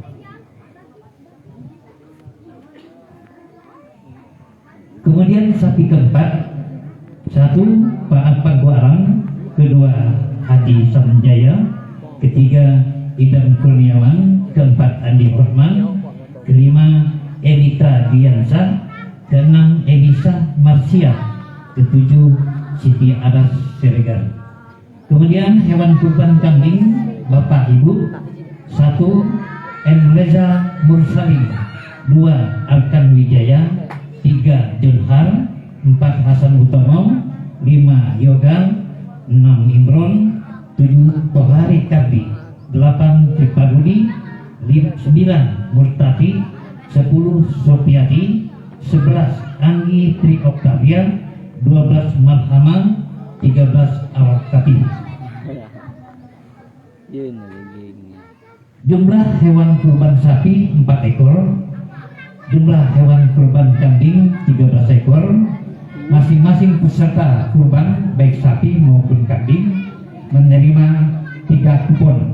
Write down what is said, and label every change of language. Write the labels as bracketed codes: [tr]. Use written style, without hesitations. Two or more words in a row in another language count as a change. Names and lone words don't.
[id] Kemudian sapi keempat, satu Pak Paguarang, kedua Hadi Samjaya, ketiga Idam Kurniawan, keempat Andi Rahman, kelima Elita Diansa, keenam Elisa Marsia, ketujuh Siti Aras Siregar. Kemudian hewan kurban kambing Bapak Ibu, satu M. Reza Mursali, dua Arkan Wijaya, tiga Junhar, empat Hasan Utomo, lima Yoga, enam Imron, tujuh Tohari Kardi, delapan Triparudi, sembilan Murtati, 10 Sofiati, 11 Anggi Tri Oktavia, 12 Marhama, 13 Awak Kapi. Jumlah hewan kurban sapi 4 ekor, jumlah hewan kurban kambing 13 ekor. Masing-masing peserta kurban baik sapi maupun kambing menerima 3 kupon.